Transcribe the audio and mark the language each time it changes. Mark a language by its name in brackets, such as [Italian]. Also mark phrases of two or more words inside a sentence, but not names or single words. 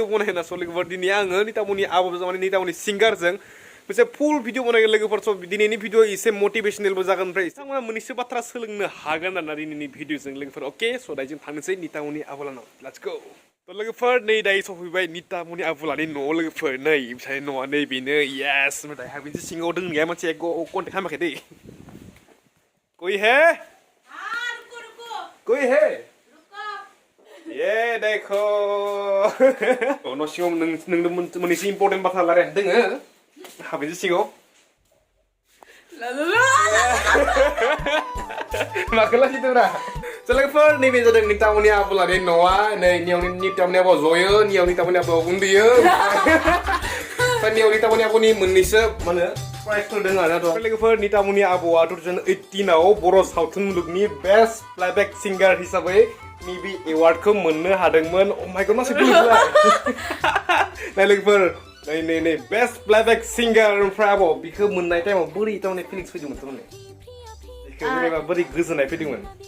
[Bodo] बनायना स लोगोफोर दिनै आङो नितामनि आब'जों माने नितामनि सिंगारजों मोनसे फुल भिडिअ बनायगोन लोगोफोर स दिनैनि भिडिअ एसे मोटिभेशनेलबो जागोन ओमफ्राय बिथांमोना मोननैसो बाथ्रा सोलोंनो हागोन आरोना दिनैनि भिडिअजों लोगोफोर अके स दायो जों थांनोसै नितामनि आब'लानाव [English] let's go [Bodo] तो लोगोफोर नै दायो सफैबाय नितामनि आब'लानि न'आव लोगोफोर नै ओमफ्राय न'आ नै बेनो येस ओमफ्राय दायो बिदि सिङाव दोंनाया मोनसे कन्टेक्ट खालामाखै दै [Hindi] कोई है कोई है ये देखो [Bodo] न' सिङाव नोंनो मोननैसो इम्पर्टेन्ट बाथ्रा रायलायनो दोङो हाबैसो सिङाव माखौ लाखिदोंब्रा लोगोफोर नैबे जादों नितामनि आब'लानि न'आ नै नितामनि आब'आ जयो नियाव नितामनि आब'आ उन्दुयो ओमफ्राय नियाव नितामनि आब'नि मोननैसो मा होनो प्राइजफोर दङ आरोना लोगोफोर नितामनि आब'आ 2018 आव बर' सावथुन मुलुगनि [English] best playback singer [Bodo] हिसाबै नैबे एवार्डखौ मोननो हादोंमोन [English] oh my god [Bodo] मासे गुडलाय नाय लोगोफोर नै [English] best playback singer [Bodo] ओमफ्राय आब' बिखौ मोननाय टाइमाव बोरै तारमाने फिलिंस फैदोंमोन तारमाने बिखौ बोरैबा बोरै गोजोननाय फैदोंमोन